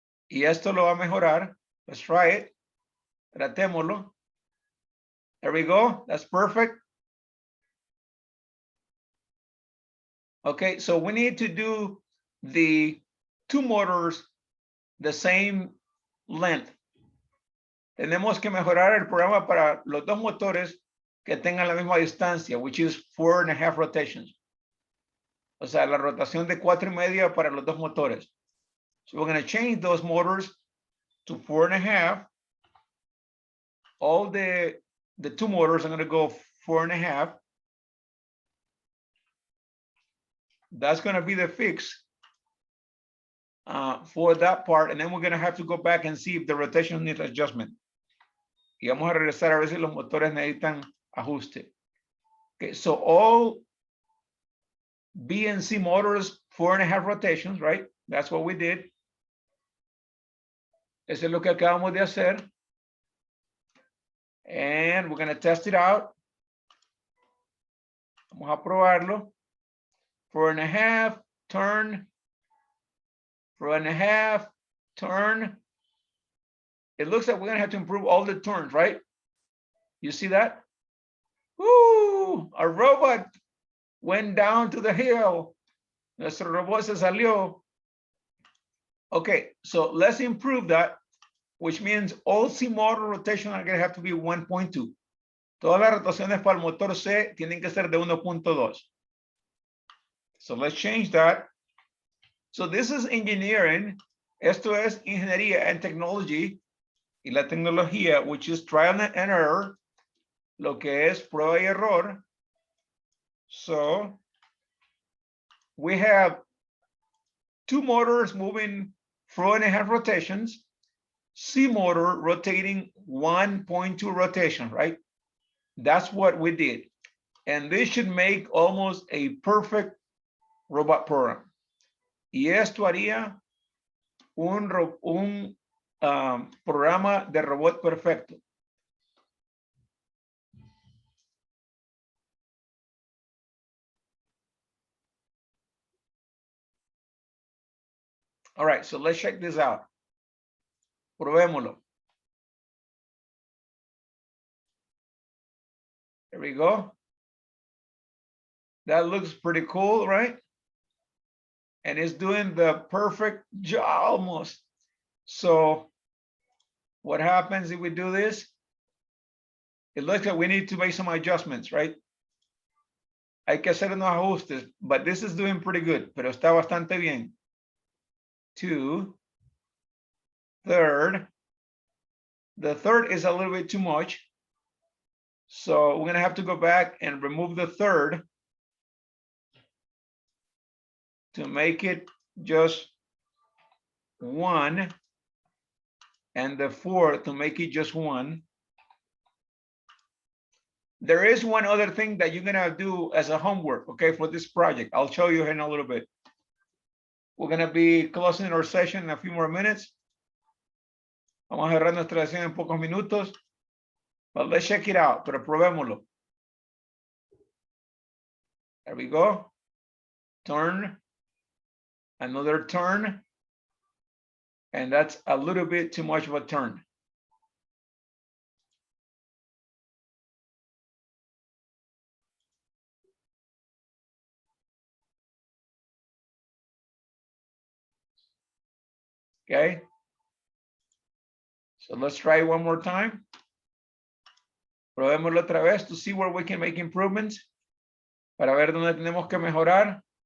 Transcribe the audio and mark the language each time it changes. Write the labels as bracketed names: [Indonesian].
[Spanish] Y esto lo va a mejorar. [English] Let's try it. [Spanish] Tratémoslo. [English] There we go. That's perfect. Okay, so we need to do the 2 motors the same length. [Spanish] Tenemos que mejorar el programa para los 2 motores que tengan la misma distancia, [English] which is 4.5 rotations. [Spanish] O sea, la rotación de 4.5 para los 2 motores. [English] So we're going to change those motors to 4.5. All the 2 motors are going to go 4.5. That's going to be the fix for that part. And then we're going to have to go back and see if the rotation needs adjustment. [Spanish] Y vamos a regresar a ver si los motores necesitan ajuste. [English] Okay, so all B and C motors, 4.5 rotations, right? That's what we did. [Spanish] Eso es lo que acabamos de hacer. [English] And we're going to test it out. [Spanish] Vamos a probarlo. 4.5, turn. [English] 4.5, turn. It looks like we're going to have to improve all the turns, right? You see that? Woo! Our robot went down to the hill. [Spanish] Nuestro robot se salió. [English] Okay, so let's improve that, which means all C motor rotation are going to have to be 1.2. [Spanish] Todas las rotaciones para el motor C tienen que ser de 1.2. [English] So let's change that. So this is engineering. [Spanish] Esto es ingeniería [English] and technology [Spanish] y la tecnología, [English] which is trial and error, [Spanish] lo que es prueba y error. [English] So we have two motors moving 4.5 rotations, C motor rotating 1.2 rotation, right? That's what we did. And this should make almost a perfect robot program. [Spanish] Y esto haría un programa de robot perfecto. [English] All right, so let's check this out. [Spanish] Probémoslo. [English] There we go. That looks pretty cool, right? And it's doing the perfect job almost. So what happens if we do this? It looks like we need to make some adjustments, right? [Spanish] Hay que hacer unos ajustes, [English] but this is doing pretty good, [Spanish] pero está bastante bien. [English] 2, third. The third is a little bit too much. So we're gonna have to go back and remove the third to make it just 1, and the fourth to make it just 1. There is one other thing that you're gonna do as a homework, okay, for this project. I'll show you in a little bit. We're gonna be closing our session in a few more minutes. [Spanish] Vamos a cerrar nuestra sesión en pocos minutos. [English] But let's check it out, [Spanish] pero probémoslo. [English] There we go. Turn. Another turn. And that's a little bit too much of a turn. Okay. So let's try one more time. [Spanish] Probémoslo otra vez [English] to see where we can make improvements. [Spanish] Para ver dónde tenemos que mejorar.